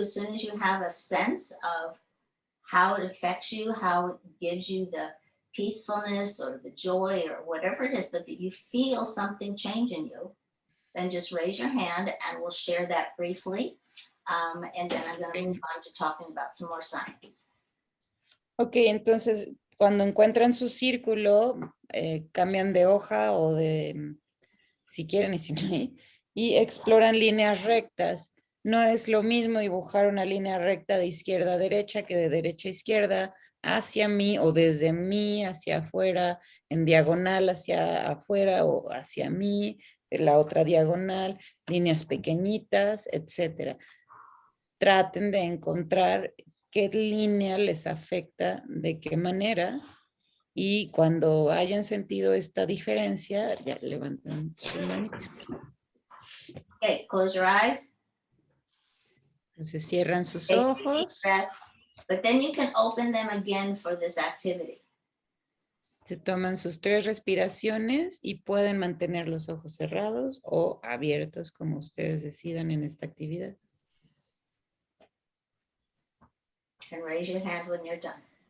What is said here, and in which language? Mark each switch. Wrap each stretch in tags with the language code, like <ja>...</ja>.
<en>As soon as you have a sense of how it affects you, how it gives you the peacefulness or the joy or whatever it is, but that you feel something change in you, then just raise your hand and we'll share that briefly. And then I'm going to move on to talking about some more science.</en> <es>Ok, entonces cuando encuentran su círculo, cambian de hoja o de, si quieren y si no, y exploran líneas rectas. No es lo mismo dibujar una línea recta de izquierda a derecha que de derecha a izquierda, hacia mí o desde mí hacia afuera, en diagonal hacia afuera o hacia mí, de la otra diagonal, líneas pequeñitas, etcétera. Traten de encontrar qué línea les afecta, de qué manera, y cuando hayan sentido esta diferencia, ya levantan su manita.</es> <en>Okay, close your eyes.</en> <es>Entonces cierran sus</es> <en>Take a deep</en> <es>ojos,</es> <en>breath, but then you can open them again for this activity.</en> <es>se toman sus 3 respiraciones y pueden mantener los ojos cerrados o abiertos como ustedes decidan en esta actividad.</es> <en>And raise your hand when you're done.</en>